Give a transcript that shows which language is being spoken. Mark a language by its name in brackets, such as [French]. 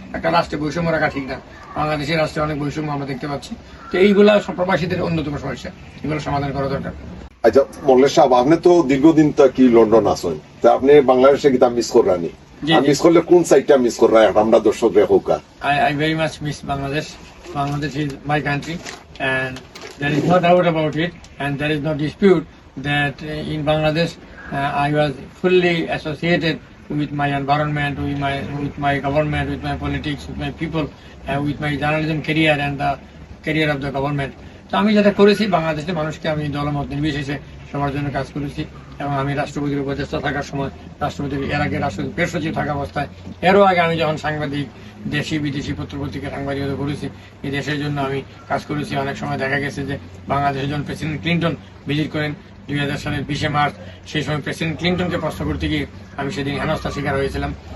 [Bangla] একটা রাষ্ট্রে বৈষম্য রাখা ঠিক না। বাংলাদেশের রাষ্ট্রে অনেক বৈষম্য আমরা দেখতে পাচ্ছি। তো এইগুলা প্রবাসীদের অন্যতম সমস্যা, এগুলো সমাধান করা দরকার। আচ্ছা মোল্লা সাহেব, আপনি তো দীর্ঘদিন তো কি লন্ডন আছেন, তা আপনি বাংলাদেশে কি মিস করানি? মিস করলে কোন সাইডটা মিস করা আমরা দর্শক রেখা? [English] I very much miss Bangladesh. Bangladesh is my country, and there is no doubt about it, and there is no dispute that in Bangladesh I was fully associated with my environment, with my government, with my politics, with my people, with my journalism career and the career of the government. [Bangla] তো আমি যেটা করেছি, বাংলাদেশের মানুষকে আমি দলমত নির্বিশেষে সবার জন্য কাজ করেছি। এবং আমি রাষ্ট্রপতির উপদেষ্টা থাকার সময়, রাষ্ট্রপতির এর আগে রাষ্ট্রপতি প্রেস সচিব থাকা অবস্থায়, এরও আগে আমি যখন সাংবাদিক, দেশি বিদেশি পত্রপত্রিকা সাংবাদিকতা করেছি, এই দেশের জন্য আমি কাজ করেছি। অনেক সময় দেখা গেছে যে বাংলাদেশের যখন প্রেসিডেন্ট ক্লিন্টন ভিজিট করেন 2000 সালের 20 মার্চ, সেই সময় প্রেসিডেন্ট ক্লিন্টনকে প্রশ্ন করতে গিয়ে আমি সেদিন হেনস্থার শিকার হয়েছিলাম।